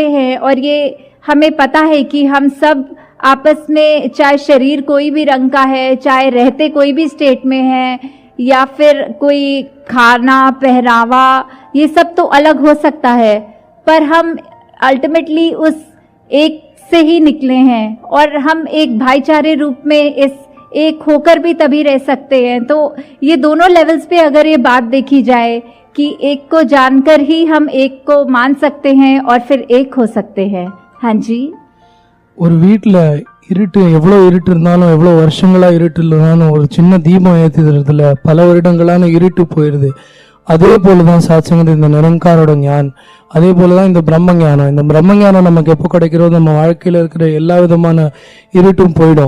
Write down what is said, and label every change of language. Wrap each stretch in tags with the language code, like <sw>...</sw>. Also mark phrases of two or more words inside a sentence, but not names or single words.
<hi>हैं और ये हमें पता है कि हम सब आपस में, चाहे शरीर कोई भी रंग का है, चाहे रहते कोई भी स्टेट में है, या फिर कोई खाना पहनावा, ये सब तो अलग हो सकता है, पर हम अल्टीमेटली उस एक से ही निकले हैं और हम एक भाईचारे रूप में इस एक होकर भी तभी रह सकते हैं। तो ये दोनों लेवल्स पे अगर ये बात देखी जाए कि एक को जानकर ही हम एक को मान सकते हैं और फिर एक हो सकते हैं। हाँ जी,</hi> <ta>ஒரு வீட்டில் இருட்டு, எவ்வளோ இருட்டு இருந்தாலும், எவ்வளோ வருஷங்களா இருட்டு இல்லைனாலும், ஒரு சின்ன தீபம் ஏற்றுறதுல பல வருடங்களான இருட்டு போயிடுது. அதே போலதான் சாட்சியங்கள் இந்த நிரங்காரோட ஞான், அதே போலதான் இந்த பிரம்ம ஞானம். இந்த பிரம்ம ஞானம் நமக்கு எப்போ கிடைக்கிறதோ நம்ம வாழ்க்கையில இருக்கிற எல்லா விதமான இருட்டும் போயிடும்.</ta>